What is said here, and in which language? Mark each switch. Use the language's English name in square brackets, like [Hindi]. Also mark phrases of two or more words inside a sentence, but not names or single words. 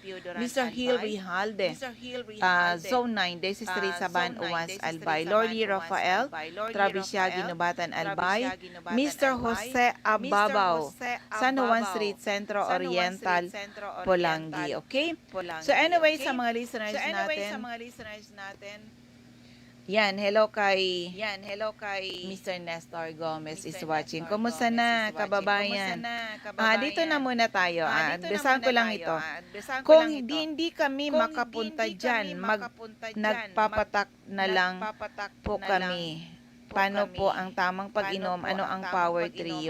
[Filipino] Mr. Hill Rijalde, Zone 9, Desi Street, Saban, Uwas, Albay. Lordy Rafael, Travisya, Ginubatan, Albay. Mr. Jose Ababaw, San Juan Street, Centro Oriental, Polangi. Okay? [English] So anyway, [Filipino] sa mga listeners natin, yan, hello kay Mr. [English] Nestor Gomez is watching. [Filipino] Kumusta na, kababayan? Dito na muna tayo. Besan ko lang ito. Kung hindi kami makapunta dyan, nagpapatak na lang po kami. Paano po ang tamang pag-inom? Ano ang [English] power trio?